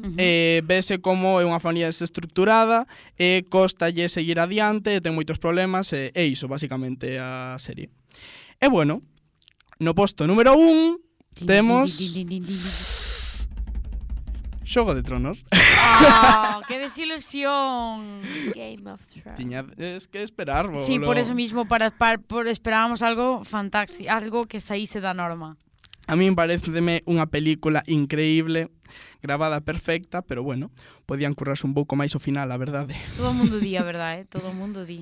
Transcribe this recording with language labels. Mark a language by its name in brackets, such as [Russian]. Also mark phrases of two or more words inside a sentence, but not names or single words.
[Galician] Vese como é unha familia desestructurada e costalle seguir adiante e ten moitos problemas e iso, basicamente, a serie. E bueno, no posto número 1 temos Xogo de Tronos. [Spanish] ¡Ah! ¡Qué desilusión! [Galician] Game of Thrones. Tiñades que esperar, bolo. Sí, [Spanish] por eso mismo, [Galician] esperábamos algo fantástico, algo que saíse da norma. A min pareceme unha película increíble, gravada perfecta, pero bueno, podían currarse un pouco máis o final, a verdade. Todo o mundo di, a verdade, Todo o mundo di.